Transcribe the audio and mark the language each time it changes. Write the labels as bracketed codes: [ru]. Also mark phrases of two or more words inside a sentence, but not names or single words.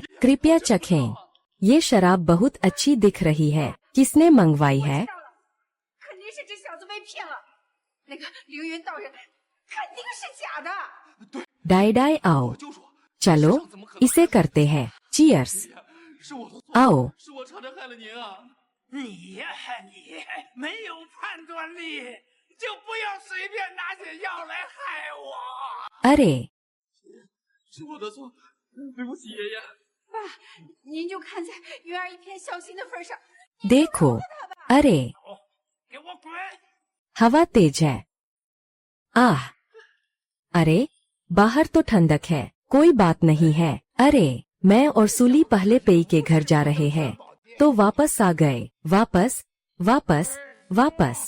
[hi] कृपया चखें, ये शराब बहुत अच्छी दिख रही है। किसने मंगवाई है? [zh] 肯定是这小子被骗了。那个凌云道人肯定是假的。 [hi] डाई डाई आओ, चलो इसे करते हैं। चीयर्स, [zh] 是我的错， [hi] आओ। [zh] 是我差点害了您啊！你呀你，没有判断力，就不要随便拿起药来害我。 [hi] अरे [zh] 是我的错，对不起爷爷。爸，您就看在云儿一片孝心的份上， [hi] देखो, अरे [zh] 给我滚！ [hi] हवा तेज है। आह, अरे बाहर तो ठंडक है, कोई बात नहीं है। अरे मैं और सूली पहले पेई के घर जा रहे हैं, तो वापस आ गए। वापस वापस वापस।